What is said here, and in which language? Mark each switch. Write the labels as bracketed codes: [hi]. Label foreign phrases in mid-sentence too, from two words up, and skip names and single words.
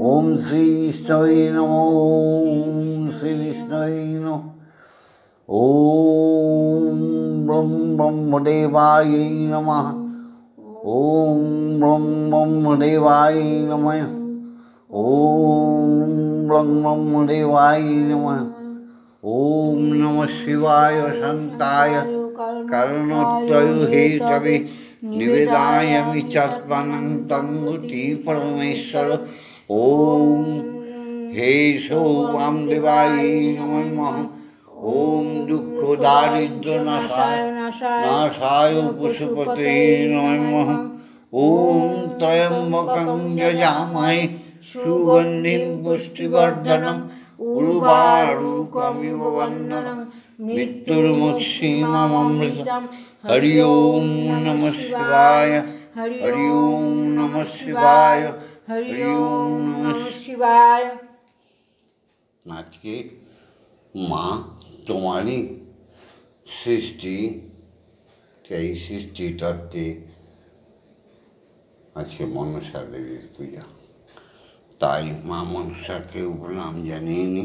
[sa] ওম শ্রী বিষ্ণবে নমঃ ওম শ্রী বিষ্ণবে নমঃ ওম ব্রহ্মদেবায় নমঃ ওম ব্রহ্মদেবায় নমঃ ওম ব্রহ্মদেবায় নমঃ ওম নমঃ শিবায় শান্তায় কারণত্রয় হেতবে নিবেদায়ামি চাত্মানং তঙ্গুতি পরমেশ্বর ওম হে সৌবামদেবায় নমঃ ওম দুঃখ দারিদ্র নাশায় পশুপতে নমঃ ওম ত্রয়ম্বকং যজামহে সুগন্ধিং পুষ্টিবর্ধনং উর্বারুকমিব বন্দনাং মৃত্যুর্মুক্ষীয়মামৃতম হরি ওম নমঃ শিবায় হরি ওম নমঃ শিবায় হরি ওম নমঃ শিবায়। [bn] আজকে মা তোমারই সৃষ্টি, সেই সৃষ্টি তত্ত্বে আজকে মনসা দেবীর পূজা, তাই মা মনসাকে প্রণাম জানিয়ে নি।